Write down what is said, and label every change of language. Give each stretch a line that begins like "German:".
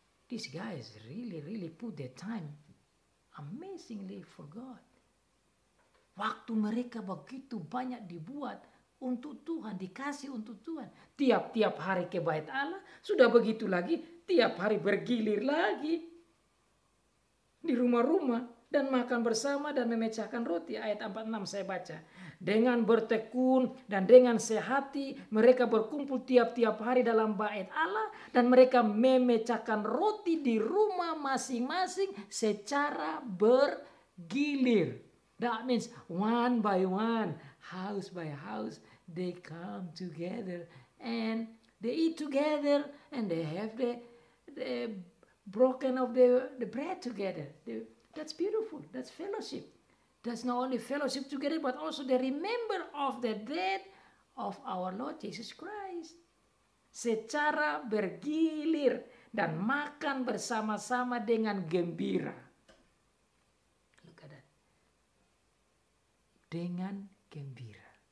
English: These guys really put their time amazingly for God.
Indonesian: Waktu mereka begitu banyak dibuat untuk Tuhan, dikasih untuk Tuhan. Tiap-tiap hari ke bait Allah, sudah begitu lagi, tiap hari bergilir lagi di rumah-rumah dan makan bersama dan memecahkan roti. Ayat 46 saya baca. Dengan bertekun dan dengan sehati mereka berkumpul tiap-tiap hari dalam bait Allah dan mereka memecahkan roti di rumah masing-masing secara bergilir.
English: That means one by one, house by house, they come together and they eat together and they have the broken of the bread together. That's beautiful. That's fellowship. That's not only fellowship together, but also they remember of the death of our Lord Jesus Christ.
Indonesian: Secara bergilir dan makan bersama-sama dengan gembira. Dengan gembira.